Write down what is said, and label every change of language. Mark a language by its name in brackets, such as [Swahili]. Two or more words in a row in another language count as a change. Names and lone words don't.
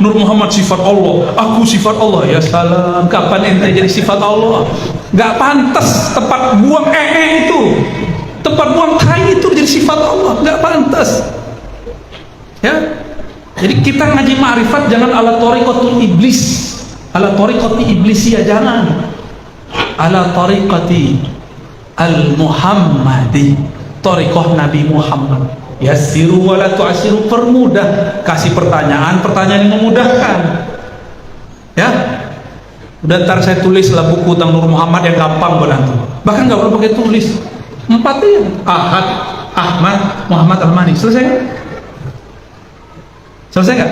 [Indonesian] Nur Muhammad sifat Allah, aku sifat Allah. [Arabic] يا سلام, [Indonesian] kapan ente jadi sifat Allah? Gak pantas tempat buang itu, tempat buang tai itu jadi sifat Allah. Gak pantas. Ya, jadi kita ngaji ma'rifat jangan [Arabic] على طريقة إبليس، على طريقة إبليسية, [Indonesian] jangan. [Arabic] على طريقة المحمدي, [Indonesian] tariqah Nabi Muhammad. [Arabic] يسروا ولا تعسروا, [Indonesian] permudah, kasih pertanyaan yang memudahkan. Ya, udah ntar saya tulis lah buku tentang Nur Muhammad yang gampang buat antum. Bahkan nggak perlu pakai tulis, 4 ya, Ahad, Ahmad, Muhammad, Al-Mahdi. Selesai kan? Selesai nggak?